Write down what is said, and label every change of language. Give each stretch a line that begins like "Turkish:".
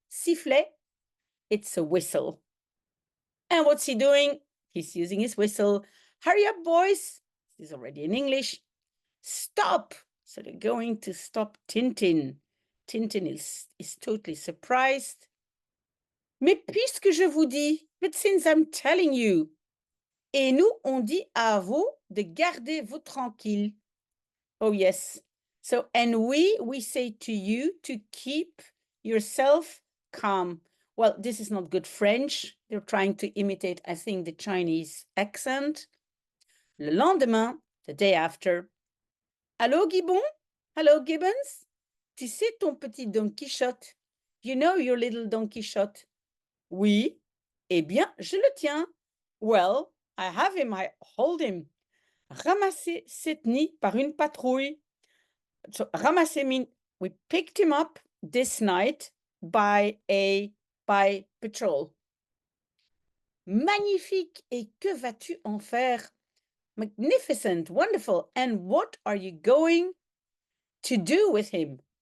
English: Sifflet, it's a whistle. And what's he doing? He's using his whistle. Hurry up, boys. This is already in English. Stop. So they're going to stop Tintin. Tintin is totally surprised.
French: Mais puisque je vous dis,
English: but since I'm telling you,
French: et nous, on dit à vous de garder vous tranquille.
English: Oh, yes. So, and we say to you to keep yourself calm. Well, this is not good French. They're trying to imitate, I think, the Chinese accent.
French: Le lendemain,
English: the day after.
French: Allô, Gibbon?
English: Hello, Gibbons?
French: Tu sais ton petit Don Quichotte?
English: You know your little Don Quichotte?
French: Oui. Eh bien, je le tiens.
English: Well, I have him, I hold him.
French: Ramassé cette nuit par une patrouille.
English: So, ramassé means we picked him up this night by patrol. Magnifique.
French: Et que vas-tu en faire?
English: Magnificent, wonderful. And what are you going to do with him?